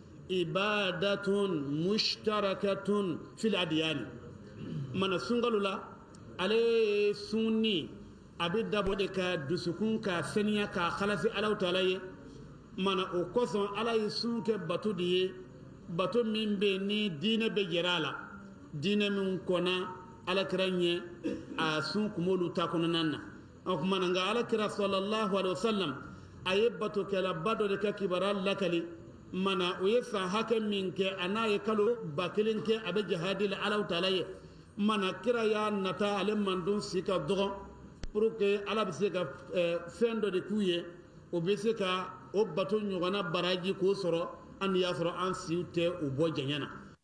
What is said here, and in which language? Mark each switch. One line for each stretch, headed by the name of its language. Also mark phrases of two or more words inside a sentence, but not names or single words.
Arabic: عبادة مشتركة في الأديان
Bambara: mana sunkalo la ale ye sunni a bɛ dabɔ de ka dusukun ka saniya k'a halasi ala taala ye mana o kosɔn ala ye sun kɛ bato de ye bato min bɛ yen ni diinɛ bɛ yɛrɛ a la diinɛ min kɔnna alakira ɲɛ a sun kumolu ta kɔnɔna na o kumana nka alakira
Arabic: صلى الله عليه وسلم
Bambara: a ye batokɛlaba dɔ de ka kibaruya lakali mana o ye san hakɛ min kɛ a n'a ye kalo 1000 kɛ a bɛ jihadi la ala taala ye mana kira y'a nata ale mandon si ka dɔgɔ
French: pour que
Bambara: ala bɛ se ka fɛn dɔ de k'u ye o bɛ se ka o bato ɲɔgɔnna baraji k'o sɔrɔ an y'a sɔrɔ an siw tɛ o bɔ jɛɲɛ na